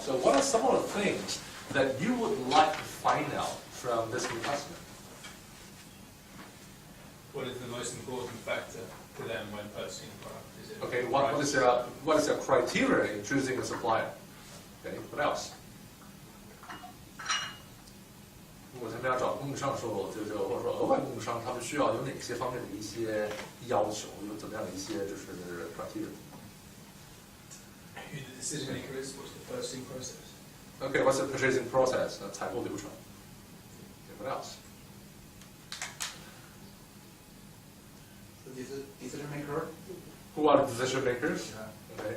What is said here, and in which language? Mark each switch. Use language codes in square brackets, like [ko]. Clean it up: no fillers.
[en] So what are some of the things that you would like to find out from this new customer? What is the most important factor to them when purchasing a product? Is it Okay, what is their criteria in choosing a supplier? Okay, what else? [zh] 如果他们要找供应商的时候，或者说额外供应商，他们需要有哪些方面的一些要求，有怎么样的一些就是 criteria？ [en] Who the decision maker is? What's the purchasing process? Okay, what's the purchasing process? 采购流程。 Okay, what else? The decision maker. Who are the decision makers? Yeah. Okay.